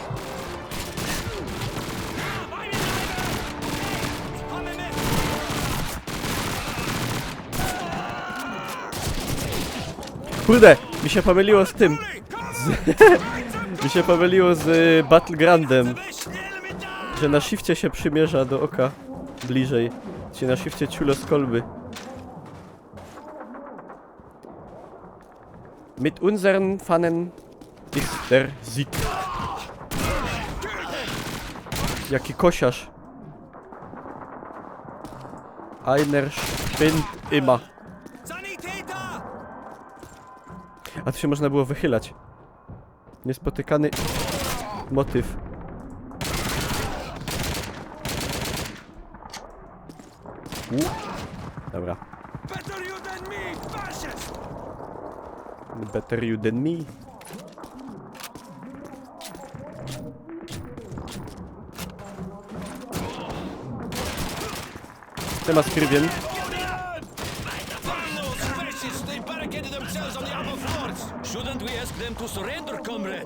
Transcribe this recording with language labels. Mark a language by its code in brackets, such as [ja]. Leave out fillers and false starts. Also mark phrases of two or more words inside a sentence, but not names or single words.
[pl] Kurde, mi się pomyliło z tym. Mi się pomyliło z Battlegroundem. Że na shifcie się przymierza do oka bliżej. Czyli na shifcie ciulo z kolby. [de] Mit unseren Pfannen ist der Sieg. [pl] Jaki kosiarz. [de] Einer spinnt immer. [pl] A tu się można było wychylać. Niespotykany motyw. Dobra. [en] Better you than me. [pl] Temat skrybien. [en] Shouldn't we ask them to surrender, comrade?